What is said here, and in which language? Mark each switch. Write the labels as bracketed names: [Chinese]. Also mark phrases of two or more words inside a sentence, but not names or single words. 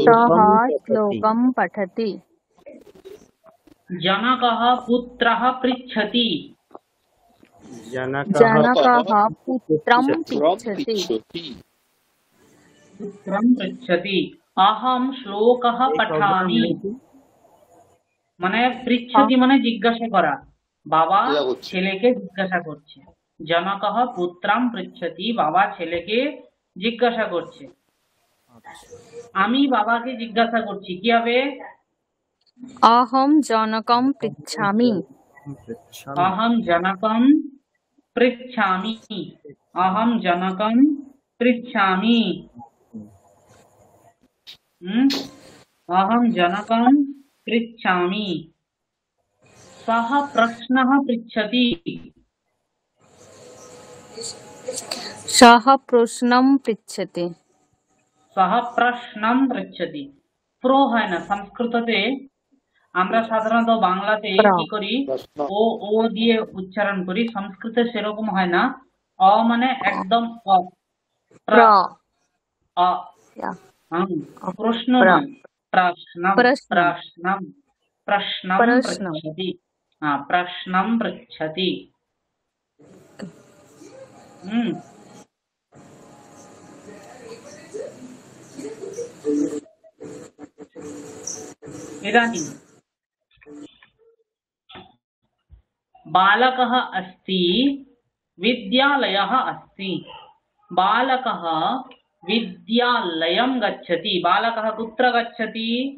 [Sanskrit] सः श्लोकं पठति जनकः पुत्रः पृच्छति जनकः पुत्रं पृच्छति पृच्छति पुत्रं पृच्छति अहं श्लोकः पठामि [Bangla] মানে পৃচ্ছতি মানে জিজ্ঞাসা করা বাবা জিজ্ঞাসা করছে। ছেলেকে জিজ্ঞাসা করছে [Sanskrit] জনকঃ পুত্রাম পৃচ্ছতি [Bangla] বাবা ছেলেকে জিজ্ঞাসা করছে আমি বাবাকে জিজ্ঞাসা করছি কি হবে [Sanskrit] अहं जनकं पृच्छामि अहं जनकं पृच्छामि अहं जनकं पृच्छामि अहं जनकं पृच्छामि सः प्रश्नः पृच्छति सः प्रश्नं पृच्छति सः प्रश्नं पृच्छति [Bangla] প্রো হ্যায় না সংস্কৃততে আমরা সাধারণত বাংলাতে কি করি প্রশ্ন ও ও দিয়ে উচ্চারণ করি সংস্কৃতে সেরকম হয় না অ মানে একদম অ [Sanskrit] प्र अ या प्रश्न प्र प्रश्नं प्रश्नं प्रश्नं प्रश्नं प्रश्नं पृच्छति प्रश्नं पृच्छति इदानीं बालकः अस्ति विद्यालयः अस्ति बालकः विद्यालयं गच्छति बालकः कुत्र गच्छति